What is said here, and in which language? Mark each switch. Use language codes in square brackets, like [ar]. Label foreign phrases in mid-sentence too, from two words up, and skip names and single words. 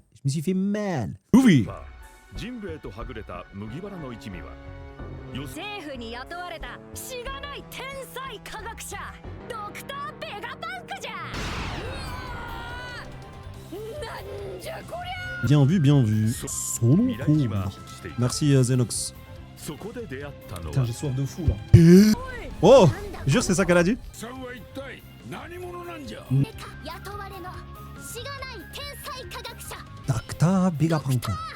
[fr] Je me suis fait mal. Oui. [ja] 政府に雇われたしがない天才科学者ドクター・ベガパンクじゃ。なんじゃこりゃ。 [fr] Bien vu, bien vu. Son cool. Merci Zenox. Putain, j'ai soif de fou là. Oh, jure c'est ça qu'elle a dit. Dr. Vegapunk.